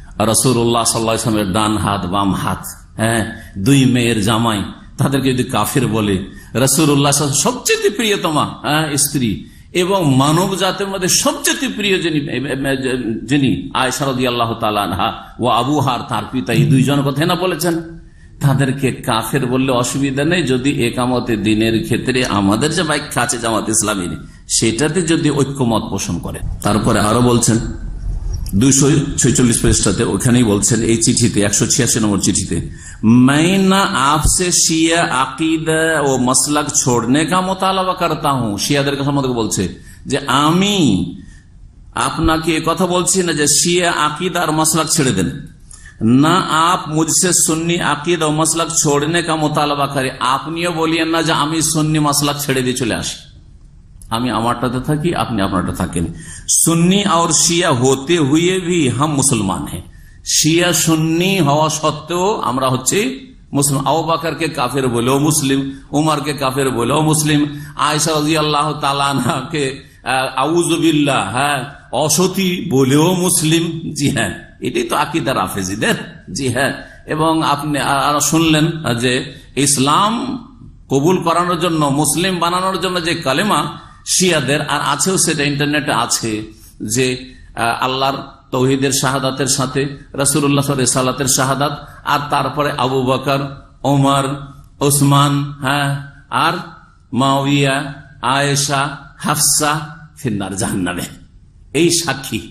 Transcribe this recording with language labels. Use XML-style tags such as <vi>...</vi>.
<bn>রাসূলুল্লাহ সাল্লাল্লাহু আলাইহি ওয়াসাল্লামের ডান হাত বাম হাত, দুই মেয়ের জামাই, তাদেরকে যদি কাফের বলে, রাসূলুল্লাহ সবচেয়ে প্রিয়তমা স্ত্রী এবং মানব জাতের মধ্যে সবচেয়ে প্রিয় যিনি আয়েশা রাদিয়াল্লাহু তাআলা আনহা ও আবু হার তার পিতা, এই দুইজন কথা না বলেছেন, তাদেরকে কাফের বললে অসুবিধা নেই যদি একামতের দিনের ক্ষেত্রে আমাদের যে ব্যাখ্যা আছে জামাত ইসলামীর সেটাতে যদি ঐক্যমত পোষণ করে। তারপরে আরো বলছেন 246 পৃষ্ঠাতে ওখানেই বলছেন, এই চিঠিতে 186 নম্বর চিঠিতে,</bn> <hi>मैं ना आपसे शिया अकीदा ও मसलक छोड़ने का मुतालबा करता हूं।</hi> <bn>শিয়াদের সম্বন্ধে বলছে যে আমি আপনাকে কথা বলছি না যে শিয়া আকিদা আর মাসলাক ছেড়ে দেন, না</bn> <hi>आप मुझसे सुन्नी अकीदा ও মাসলাক छोड़ने का मुतालबा करें।</hi> <bn>আপনিও বলিয়েন না যে আমি সুন্নি মাসলাক ছেড়ে দিয়ে চলে আসি, আমি আমারটাতে থাকি, আপনি আপনারটা থাকেন।</bn> <hi>সুন্নি और শিয়া होते हुए भी हम मुसलमान हैं।</hi> <bn>শিয়া সুন্নি হওয়া সত্ত্বেও আমরা হচ্ছে মুসলিম। আবু বকরকে কাফের বলেও মুসলিম, উমরকে কাফের বলেও মুসলিম, আয়েশা রাদিয়াল্লাহু তাআলা আনহাকে আউযুবিল্লাহ অসতী বলেও মুসলিম। জি হ্যাঁ, এটাই তো আকীদা রাফেজিদের। জি হ্যাঁ, এবং আপনি শুনলেন যে ইসলাম কবুল করানোর জন্য, মুসলিম বানানোর জন্য যে কালেমা শিয়াদের, আর আছেও সেটা ইন্টারনেটে আছে, যে আল্লাহর তৌহিদের শাহাদাতের সাথে রাসূলুল্লাহ সালাতের শাহাদাত, আর তারপরে আবু বকর, ওমর, ওসমান, আর মুআবিয়া, আয়েশা, হাফসা ফিন্নার জাহান্নামে, এই সাক্ষী।</bn>